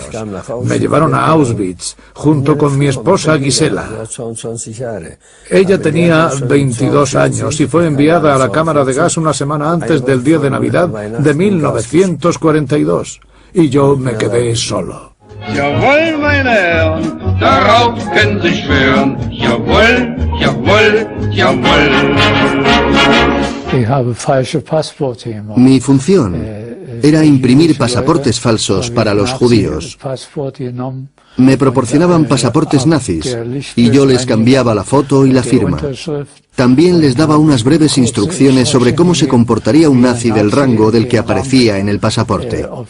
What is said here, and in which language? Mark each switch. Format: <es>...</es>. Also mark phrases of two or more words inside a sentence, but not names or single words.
<es>Me llevaron a Auschwitz junto con mi esposa Gisela. Ella tenía 22 años y fue enviada a la cámara de gas una semana antes del día de Navidad de 1942. Y yo me quedé solo.</es> <de>Jawohl, meine Herren, darauf können Sie schwören. Jawohl, jawohl, jawohl.</de> <es>Mi función era imprimir pasaportes falsos para los judíos. Me proporcionaban pasaportes nazis y yo les cambiaba la foto y la firma. También les daba unas breves instrucciones sobre cómo se comportaría un nazi del rango del que aparecía en el pasaporte.</es>